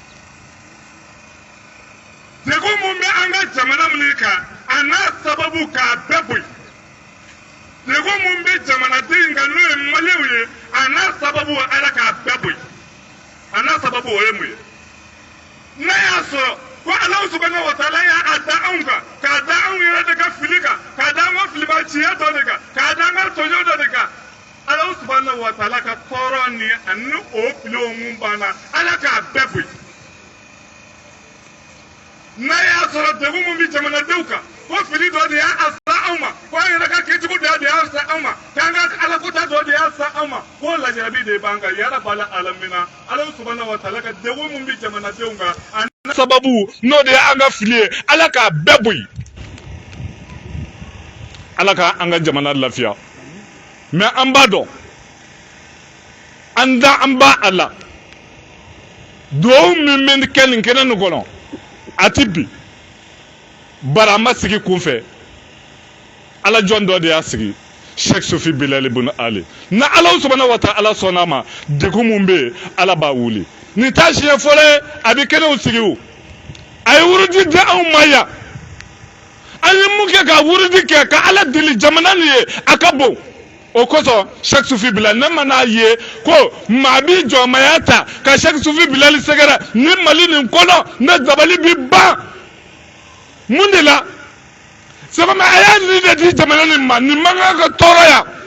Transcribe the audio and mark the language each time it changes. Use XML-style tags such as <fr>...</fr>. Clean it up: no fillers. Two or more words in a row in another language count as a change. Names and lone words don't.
<bm>degun mun bɛ an ka jamana min kan a n'a sababu k'a bɛɛ boyi degun mun bɛ jamanaden kan n'o ye maliyɛnw ye a n'a sababu Ala k'a bɛɛ boyi a n'a sababu o ye mun ye n'a y'a sɔrɔ ko Ala</bm> <ar>سبحانه وتعالى</ar> <bm>y'a da anw kan k'a da anw yɛrɛ de ka fili kan k'a da an ka filibanciya dɔ de kan k'a da an ka tɔɲɔ dɔ de kan Ala</bm> <ar>سبحانه وتعالى</ar> <bm>ka tɔɔrɔ ni ani o filew mun banna Ala k'a bɛɛ boyi n'a y'a sɔrɔ degun mun bɛ jamanadenw kan ko fili dɔ de y'a sa anw ma ko an yɛrɛ ka kɛcogo dɔ de y'a sa anw ma k'an ka alakota dɔ de y'a sa anw ma ko lajarabi de b'an kan</bm> <ar>يا رب العالمين</ar> <bm>Ala</bm> <ar>سبحانه وتعالى</ar> <bm>ka degun mun bɛ jamanadenw kan ani sababu n'o de y'an ka fili ye Ala k'a bɛɛ boyi Ala ka an ka jamana lafiya mɛ an b'a dɔn an b'a a la duwawu min bɛ kɛ nin kɛnɛ nin kɔnɔ a ti bi bari a ma sigi kunfɛ Ala jɔn dɔ de y'a sigi Cheikh Sufi Bilali ibn Ali na Ala</bm> <ar>سبحانه وتعالى</ar> <bm>sɔnna ma degun mun bɛ yen Ala b'a wuli nin t'a siɲɛ fɔlɔ ye a bɛ kɛnɛw sigi o a ye wurudi di anw ma yan an ye mun kɛ ka wurudi kɛ ka Ala deli jamana nin ye a ka bon o kosɔn Cheikh Sufi Bilali ne ma n'a ye ko maa b'i jɔnmaya ta ka Cheikh Sufi Bilali sɛgɛrɛ ni Mali nin kɔnɔ ne dabali bi ban mun de la sabu a y'a ni de di jamana nin ma nin man kan ka tɔɔrɔ yan</bm>